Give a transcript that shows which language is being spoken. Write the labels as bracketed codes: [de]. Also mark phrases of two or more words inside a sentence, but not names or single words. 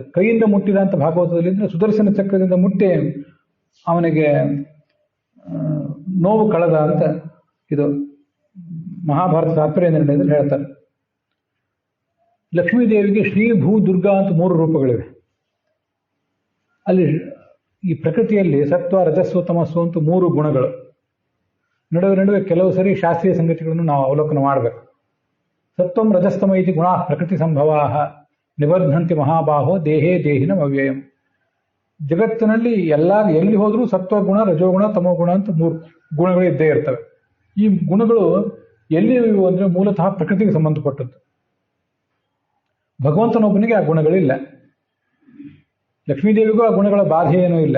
[kn] ಕೈಯಿಂದ ಮುಟ್ಟಿದ ಅಂತ ಭಾಗವತದಲ್ಲಿ ಇದ್ರೆ ಸುದರ್ಶನ ಚಕ್ರದಿಂದ ಮುಟ್ಟಿ ಅವನಿಗೆ ನೋವು ಕಳೆದ ಅಂತ ಇದು ಮಹಾಭಾರತ ತಾತ್ಪರ್ಯ ನಿರ್ಣಯದಲ್ಲಿ ಹೇಳ್ತಾರೆ. ಲಕ್ಷ್ಮೀದೇವಿಗೆ ಶ್ರೀ ಭೂ ದುರ್ಗಾ ಅಂತ 3 ರೂಪಗಳಿವೆ. ಅಲ್ಲಿ ಈ ಪ್ರಕೃತಿಯಲ್ಲಿ ಸತ್ವ ರಜಸ್ಸು ತಮಸ್ಸು ಅಂತ 3 ಗುಣಗಳು. ನಡುವೆ ಕೆಲವು ಸರಿ ಶಾಸ್ತ್ರೀಯ ಸಂಗತಿಗಳನ್ನು ನಾವು ಅವಲೋಕನ ಮಾಡಬೇಕು. [sa] ಸತ್ವಂ ರಜಸ್ತಮ ಇತಿ ಗುಣಾ ಪ್ರಕೃತಿ ಸಂಭವಾ ನಿಬಧ್ನಂತಿ ಮಹಾಬಾಹೋ ದೇಹೇ ದೇಹಿನ ಅವ್ಯಯಂ. [kn] ಜಗತ್ತಿನಲ್ಲಿ ಎಲ್ಲಿ ಹೋದ್ರೂ ಸತ್ವಗುಣ, ರಜೋಗುಣ, ತಮೋಗುಣ ಅಂತ 3 ಗುಣಗಳು ಇದ್ದೇ ಇರ್ತವೆ. ಈ ಗುಣಗಳು ಎಲ್ಲಿ ಇವು ಅಂದ್ರೆ ಮೂಲತಃ ಪ್ರಕೃತಿಗೆ ಸಂಬಂಧಪಟ್ಟದ್ದು. ಭಗವಂತನೊಬ್ಬನಿಗೆ ಆ ಗುಣಗಳಿಲ್ಲ. ಲಕ್ಷ್ಮೀದೇವಿಗೂ ಆ ಗುಣಗಳ ಬಾಧೆ ಏನೂ ಇಲ್ಲ.